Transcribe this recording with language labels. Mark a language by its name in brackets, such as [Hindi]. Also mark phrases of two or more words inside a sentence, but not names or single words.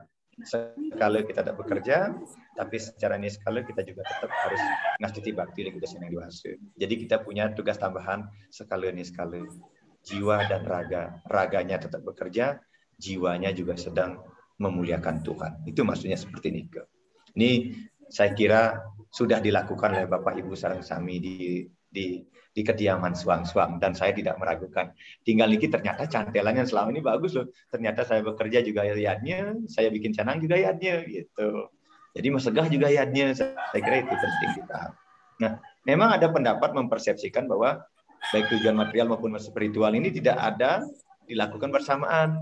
[Indonesian] Skala kita tidak bekerja, tapi secara niskala kita juga tetap harus ngastiti bakti di kehidupan yang dewasa. Jadi kita punya tugas tambahan skala niskala. Jiwa dan raga. Raganya tetap bekerja, jiwanya juga sedang memuliakan Tuhan. Itu maksudnya seperti ini. Ini saya kira sudah dilakukan oleh Bapak Ibu [Balinese] sareng sami [Indonesian] di kediaman suang-suang, dan saya tidak meragukan. Tinggal ini ternyata cantelannya selama ini bagus loh. Ternyata saya bekerja juga yadnya, saya bikin canang juga yadnya gitu. Jadi mesegah juga yadnya. Saya kira itu penting kita. Nah, memang ada pendapat mempersepsikan bahwa baik tujuan material maupun spiritual ini tidak ada dilakukan bersamaan.